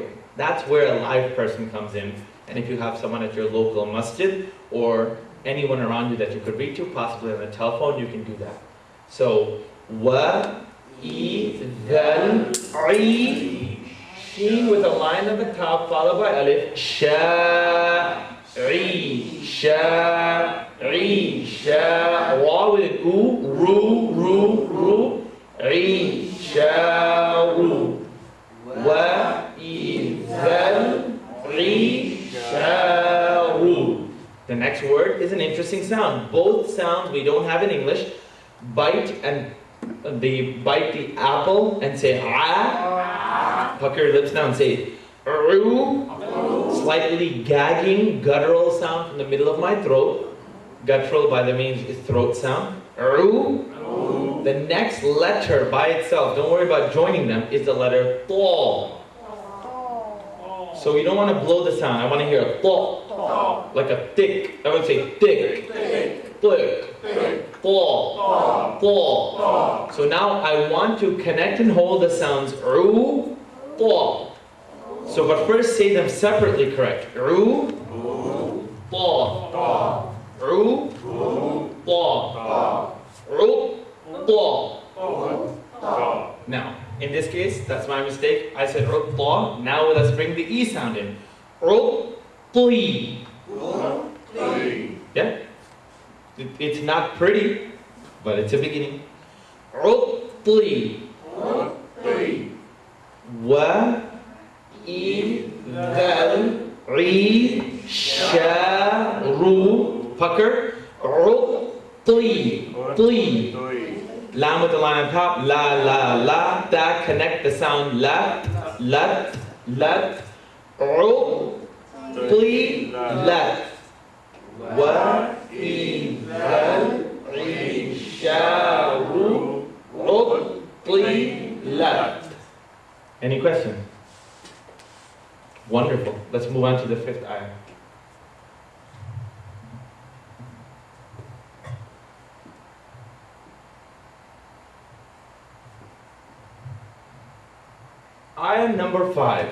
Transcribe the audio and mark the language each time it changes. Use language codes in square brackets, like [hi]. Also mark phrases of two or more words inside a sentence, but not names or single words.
[en] That's where a live person comes in. And if you have someone at your local masjid or anyone around you that you could reach to, possibly on the telephone, you can do that. So, wa, I, dhal, I, sheen with a line at the top followed by alif, sha, ri, sha, ri, sha, wa with an oo, ru, ri, sha, ru, wa, I, dhal, ri, sha, ru. The next word is an interesting sound. Both sounds we don't have in English. Bite and they bite the apple and say ah. Pucker your lips now and say ru. Slightly gagging, guttural sound from the middle of my throat. Guttural by the means is throat sound. Ru. The next letter by itself, don't worry about joining them, is the letter thaw. So you don't want to blow the sound. I want to hear a thaw, like a thick. I would say thick, thick, thaw, thaw. So now I want to connect and hold the sounds ru, thaw. So but first say them separately correct. Ru, thaw, ru, thaw, ru, thaw. Now, in this case, that's my mistake. I said ru, thaw. Now let's bring the E sound in. Ru, tui. Yeah? It's not pretty, but it's a beginning. Ru, tui. Wa, I, dhal, ri, sha, ru. Pucker. Ru, tui. Lam with the line on top, la, la, la, ta, connect the sound, la, lat, ru, pli, lat, wa, I, dhal, ri, sha, ru, pli, lat. Any questions? Wonderful. Let's move on to the fifth ayah. Ayah number 5.